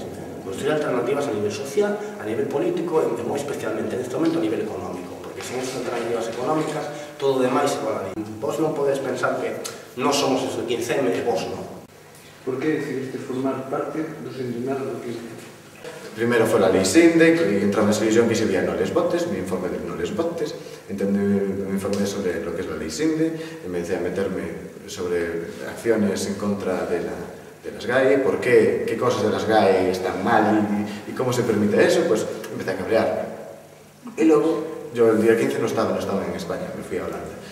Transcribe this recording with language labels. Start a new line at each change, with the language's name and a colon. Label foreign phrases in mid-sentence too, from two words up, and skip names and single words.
Galician: Construir alternativas a nivel social, a nivel político e moi especialmente neste momento a nivel económico, porque sen esas alternativas económicas todo o demais se volaría. Vos non podes pensar que nós somos o 15M e vos non. Por que decidiste formar parte dos indignados do 15? Primeiro foi a lei Sinde, que entraba na televisión
Spanish: que se veía no les votes, me informé de no les votes, me informé sobre lo que es la ley Sinde, empecé a meterme sobre acciones en contra de las GAE, por qué cosas de las GAE están mal y cómo se permite eso, pues empecé a cabrear. Y luego, yo el día 15 no estaba en España, me fui a Holanda.